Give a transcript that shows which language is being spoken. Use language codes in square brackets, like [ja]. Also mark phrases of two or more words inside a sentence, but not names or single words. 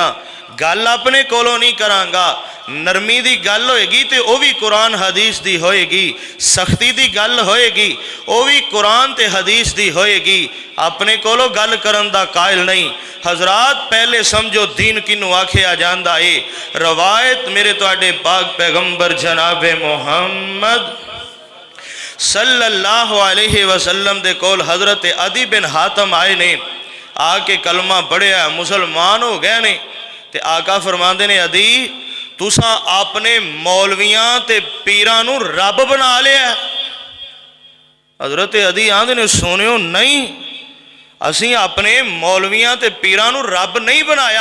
[pa] گل اپنے کولوں نہیں کراں گا، نرمی دی گل ہووے گی تو وہ بھی قرآن حدیث دی ہووے گی، سختی دی گل ہووے گی وہ بھی قرآن تے حدیث دی ہووے گی. اپنے کولوں گل کرن دا قائل نہیں۔ حضرات پہلے سمجھو دین کینوں آکھیا جاندا ہے. روایت میرے تہاڈے پاک پیغمبر جنابِ محمد صلی اللہ علیہ وسلم دے کول حضرت عدی بن حاتم آئے نے، آ کے کلمہ پڑھیا مسلمان ہو گئے نے. تے آقا فرماندے نے عدی تساں اپنے مولویاں تے پیراں نوں رب بنا لیا. حضرت عدی آکھدے نے سنیو نہیں، اسیں اپنے مولویاں تے پیراں نوں رب نہیں بنایا.